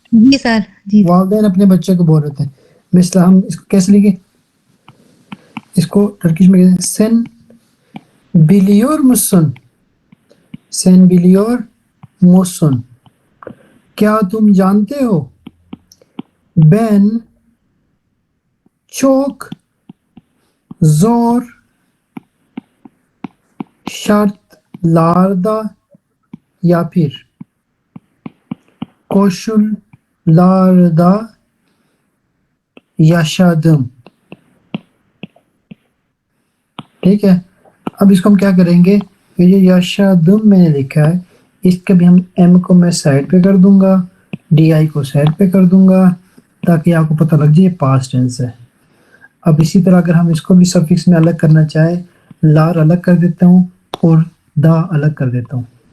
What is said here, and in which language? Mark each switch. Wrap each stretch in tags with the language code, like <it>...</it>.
<hi>जी sir. जी वालिदैन अपने बच्चे को बोल रहे थे। मिसला हम इसको कैसे लिखे? इसको टर्किश में कहते हैं</hi> <tr>sen biliyor musun, sen biliyor musun,</tr> <hi>क्या तुम जानते हो?</hi> <tr>ben çok zor şartlarda</tr> <hi>या फिर</hi> <tr>koşullarda yaşadım,</tr> <hi>ठीक है। अब इसको हम क्या करेंगे, ये जो यशादम मैंने लिखा है इसका भी हम एम को मैं साइड पे कर दूंगा, डी आई को साइड पे कर दूंगा ताकि आपको पता लग जाए पास्ट टेंस है। अब इसी तरह अगर हम इसको भी सफिक्स में अलग करना चाहे, लार अलग कर देता हूँ और दा अलग कर देता हूँ।</hi>